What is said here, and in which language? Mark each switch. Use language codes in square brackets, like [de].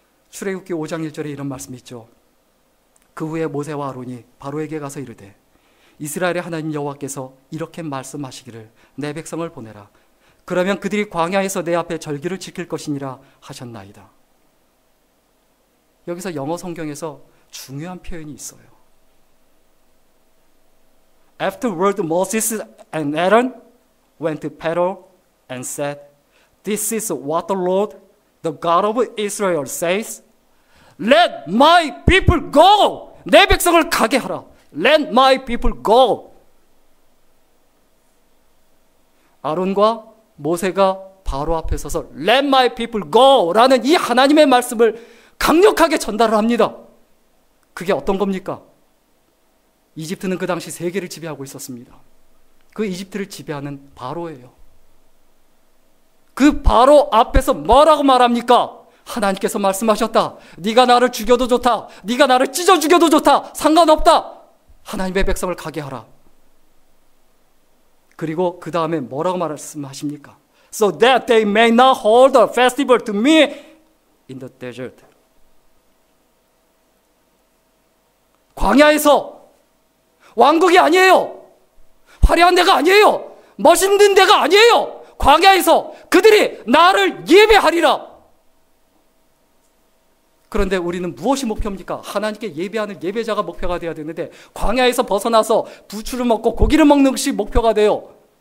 [ko] 출애굽기 5장 1절에 이런 말씀이 있죠. 그 후에 모세와 아론이 바로에게 가서 이르되 이스라엘의 하나님 여호와께서 이렇게 말씀하시기를 내 백성을 보내라. 그러면 그들이 광야에서 내 앞에 절기를 지킬 것이니라 하셨나이다. 여기서 영어 성경에서 중요한 표현이 있어요. [en] Afterward Moses and Aaron went to Pharaoh and said, This is what the Lord, the God of Israel says. Let my people go. [ko] 내 백성을 가게 하라. [en] Let my people go. [ko] 아론과 모세가 바로 앞에 서서 [en] Let my people go [ko] 라는 이 하나님의 말씀을 강력하게 전달을 합니다. 그게 어떤 겁니까? 이집트는 그 당시 세계를 지배하고 있었습니다. 그 이집트를 지배하는 바로예요. 그 바로 앞에서 뭐라고 말합니까? 하나님께서 말씀하셨다. 네가 나를 죽여도 좋다. 네가 나를 찢어 죽여도 좋다. 상관없다. 하나님의 백성을 가게 하라. 그리고 그 다음에 뭐라고 말씀하십니까? [en] So that they may not hold a festival to me in the desert. [ko] 광야에서 왕국이 아니에요. 화려한 데가 아니에요. 멋있는 데가 아니에요. 광야에서 그들이 나를 예배하리라. 그런데 우리는 무엇이 목표입니까? 하나님께 예배하는 예배자가 목표가 되어야 되는데 광야에서 벗어나서 부추를 먹고 고기를 먹는 것이 목표가 돼요.